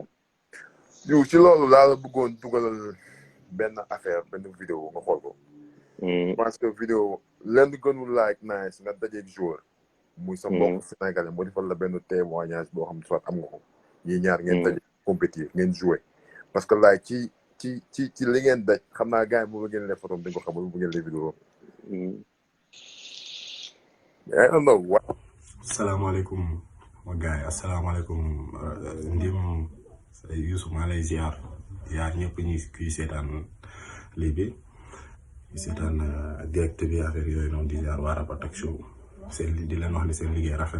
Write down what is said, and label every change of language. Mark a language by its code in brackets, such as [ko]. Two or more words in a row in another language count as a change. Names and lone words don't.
[wo] yow ci loolu laa la bëggoon dugalal benn affaire benn vidéo nga xool ko [fr] parce que [wo] vidéo lenn gënul like nice nga dajeeg joueur muy sa mbokk sénégalais moo defal la benn témoignage boo xam ne soit am nga ko yi ñaar ngeen daje compétir ngeen jouer [fr] parce que [wo] like ci li ngeen daj xam naa gars yi moom la ngeen leen photo dañ ko xamal bu ngeen leen vidéo [en] I don't know what [wo] asalaamaaleykum ma gars yi asalaamaaleykum Ndim Youssou maa lay ziar ñëpp ñi kuy seetaan lii bi seetaan direct bi affaire yooyu noonu di ziar waa Rapatak Show di leen wax ne seen liggéey rafet